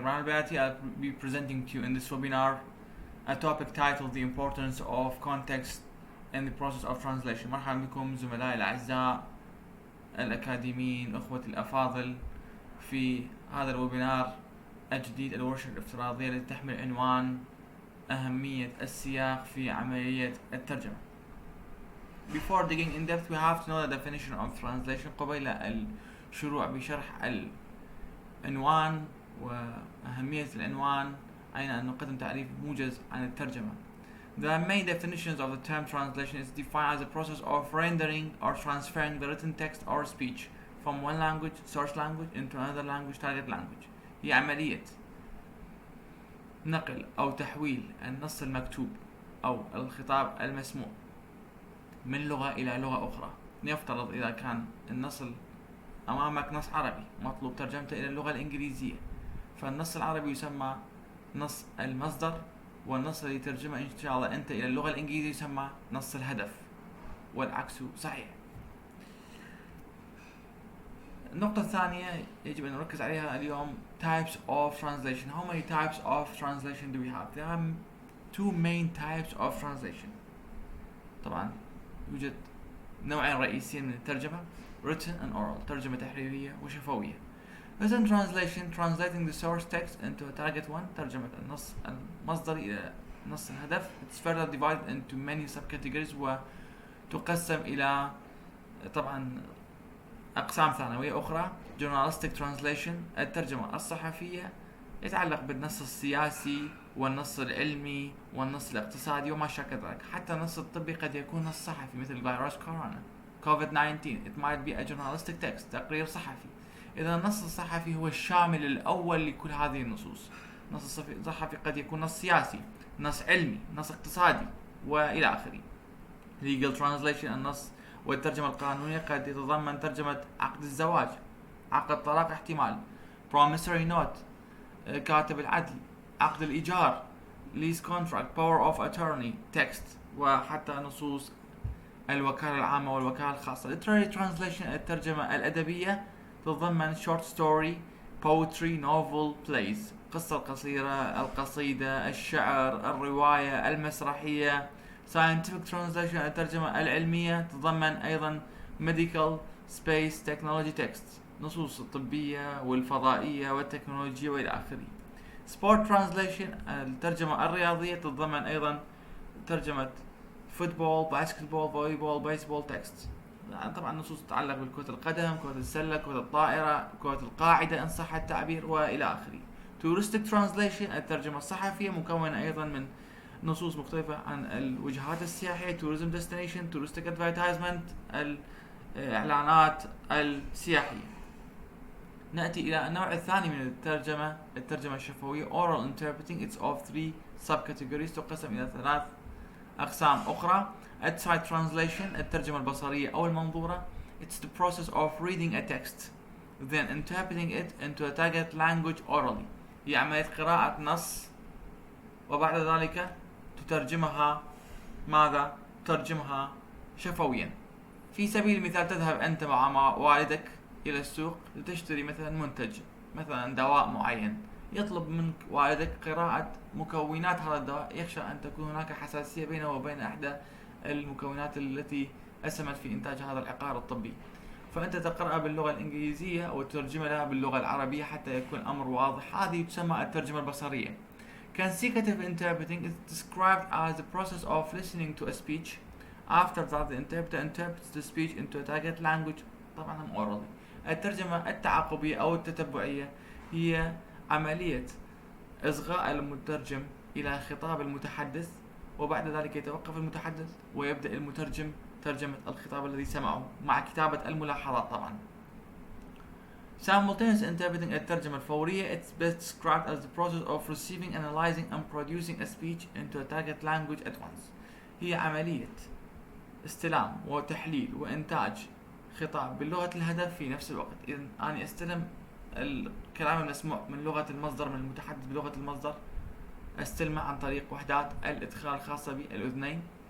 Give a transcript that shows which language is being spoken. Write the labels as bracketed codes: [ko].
[en] Grammatical Ambiguity. I'll be presenting to you in this webinar a topic titled The Importance of Context in the Process of Translation. [ar] مرحبا بكم زملائي الأعزاء الأكاديميين أخوتي الأفاضل في هذا الويبينار الجديد الورشة الافتراضية التي تحمل عنوان أهمية السياق في عملية الترجمة. [en] Before digging in depth, we have to know the definition of translation. [ar] قبيل الشروع بشرح العنوان وأهمية العنوان علينا أن نقدم تعريف موجز عن الترجمة. [en] The main definitions of the term translation is defined as a process of rendering or transferring the written text or speech from one language, source language, into another language, target language. [ar] هي عملية نقل أو تحويل النص المكتوب أو الخطاب المسموع من لغة إلى لغة أخرى. نفترض إذا كان النص أمامك نص عربي مطلوب ترجمته إلى اللغة الإنجليزية، فالنص العربي يسمى نص المصدر، والنص اللي ترجمه إن شاء الله أنت إلى اللغة الإنجليزية يسمى نص الهدف، والعكس صحيح. النقطة الثانية يجب أن نركز عليها اليوم [en] types of translation. How many types of translation do we have? There are two main types of translation. [ar] طبعا يوجد نوعين رئيسيين من الترجمة [en] written and oral، [ar] ترجمة تحريرية وشفوية. [en] written translation translating the source text into a target one، [ar] ترجمة النص المصدري إلى نص الهدف. [en] It's further divided into many subcategories [ar] وتقسم إلى طبعا أقسام ثانوية أخرى. [en] journalistic translation، [ar] الترجمة الصحفية، يتعلق بالنص السياسي والنص العلمي والنص الاقتصادي وما شابه ذلك. حتى النص الطبي قد يكون نص صحفي مثل فيروس كورونا COVID-19. [en] It might be a journalistic text، [ar] تقرير صحفي. إذا النص الصحفي هو الشامل الأول لكل هذه النصوص. النص الصحفي قد يكون نص سياسي، نص علمي، نص اقتصادي وإلى آخره. [en] legal translation، [ar] النص والترجمة القانونية قد يتضمن ترجمة عقد الزواج، عقد طلاق احتمال، [en] promissory note، [ar] كاتب العدل، عقد الإيجار، [en] lease contract، power of attorney text، [ar] وحتى نصوص الوكالة العامة والوكالة الخاصة. [en] literary translation، [ar] الترجمة الأدبية، تتضمن [en] short story، poetry، novel، plays، [ar] قصة قصيرة، القصيدة، الشعر، الرواية، المسرحية. [en] scientific translation، [ar] الترجمة العلمية، تتضمن أيضا [en] medical، space، technology text، [ar] نصوص الطبية والفضائية والتكنولوجيا وإلى آخره. [en] sport translation، [ar] الترجمة الرياضية، تتضمن أيضا ترجمة [en] football، basketball، volleyball، baseball text. [ar] طبعا نصوص تتعلق بالكرة القدم، كرة السلة، كرة الطائرة، كرة القاعدة إن صح التعبير وإلى آخره. [en] touristic translation، [ar] الترجمة الصحفية، مكونة أيضا من نصوص مختلفة عن الوجهات السياحية، [en] tourism destination، touristic advertisement، [ar] الإعلانات السياحية. نأتي إلى النوع الثاني من الترجمة الشفوية [en] oral interpreting. It's of three subcategories، [ar] تقسم إلى ثلاث أقسام أخرى. [en] outside translation، [ar] الترجمة البصرية أو المنظورة. [en] It's the process of reading a text then interpreting it into a target language orally، [ar] هي عملية قراءة نص وبعد ذلك تترجمها ماذا؟ تترجمها شفويا. في سبيل المثال تذهب أنت مع والدك إلى السوق لتشتري مثلا منتج، مثلا دواء معين، يطلب منك والدك قراءة مكونات هذا الدواء، يخشى أن تكون هناك حساسية بينه وبين إحدى المكونات التي أسهمت في إنتاج هذا العقار الطبي، فأنت تقرأها باللغة الإنجليزية وتترجم لها باللغة العربية حتى يكون الأمر واضح. هذه تسمى الترجمة البصرية. [en] Consecutive interpreting is described as the process of listening to a speech. After that the interpreter interprets the speech into a target language، طبعا orally. [ar] الترجمة التعاقبية أو التتبعية هي عملية إصغاء المترجم إلى خطاب المتحدث، وبعد ذلك يتوقف المتحدث ويبدأ المترجم ترجمة الخطاب الذي سمعه مع كتابة الملاحظات. طبعا [en] simultaneous interpreting، [ar] الترجمة الفورية. [en] It's best described as the process of receiving, analyzing and producing a speech into a target language at once. [ar] هي عملية استلام وتحليل وإنتاج خطاب باللغة الهدف في نفس الوقت. إذا أنا أستلم الكلام المسموع من لغة المصدر، من المتحدث بلغة المصدر، أستلمه عن طريق وحدات الإدخال الخاصة بالأذنين